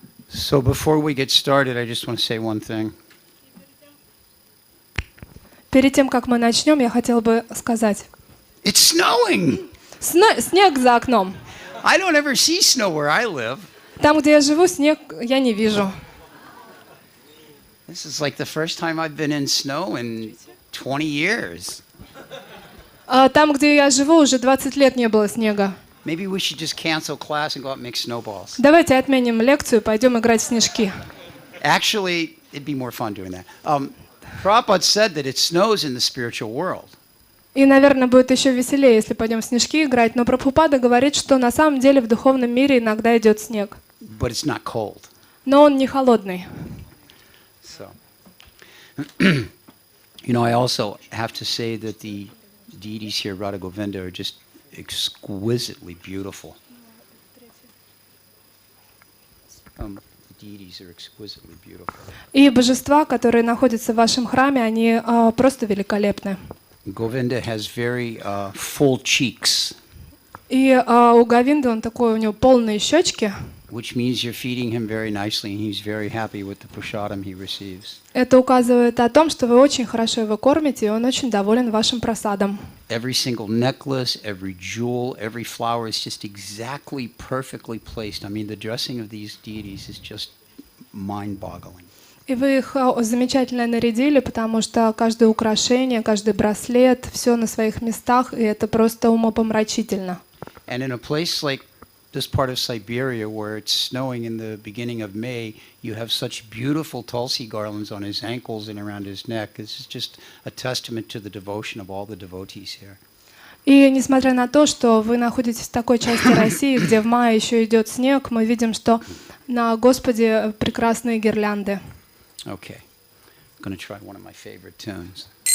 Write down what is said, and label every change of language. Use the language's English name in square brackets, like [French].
[English] So before we get started, I just want to say one thing. [Russian] Перед тем, как мы начнем, я хотел бы сказать. [English] It's snowing! [Russian] Снег за окном. [English] I don't ever see snow where I live. [Russian] Там, где я живу, снег я не вижу. [English] This is like the first time I've been in snow in 20 years. [Russian] Там, где я живу, уже 20 лет не было снега. [English] Maybe we should just cancel class and go out and make snowballs. [Russian] Давайте отменим лекцию, пойдем играть в снежки. [English] Actually, it'd be more fun doing that. Prabhupada said that it snows in the spiritual world. [Russian] И, наверное, будет еще веселее, если пойдем в снежки играть. Но Прабхупада говорит, что на самом деле в духовном мире иногда идет снег. [English] But it's not cold. [Russian] Но он не холодный. [English] So, I also have to say that the deities here, Radha Govinda, are just exquisitely beautiful. The deities are exquisitely beautiful. [Russian] И божества, которые находятся в вашем храме, они просто великолепны. [English] Govinda has very full cheeks. [Russian] И у Говинды он такой, у него полные щечки. [English] Which means you're feeding him very nicely, and he's very happy with the prasadam he receives. [Russian] Это указывает о том, что вы очень хорошо его кормите, и он очень доволен вашим просадом. [English] Every single necklace, every jewel, every flower is just exactly perfectly placed. I mean, the dressing of these deities is just mind-boggling. [Russian] И вы их замечательно нарядили, потому что каждое украшение, каждый браслет, все на своих местах, и это просто умопомрачительно. [English] And in a place like this part of Siberia, where it's snowing in the beginning of May, you have such beautiful tulsi garlands on his ankles and around his neck. This is just a testament to the devotion of all the devotees here. [Russian] И несмотря на то, что вы находитесь в такой части России, где в мае еще идет снег, мы видим, что на Господе прекрасные гирлянды. [English] Okay, I'm going to try one of my favorite tunes.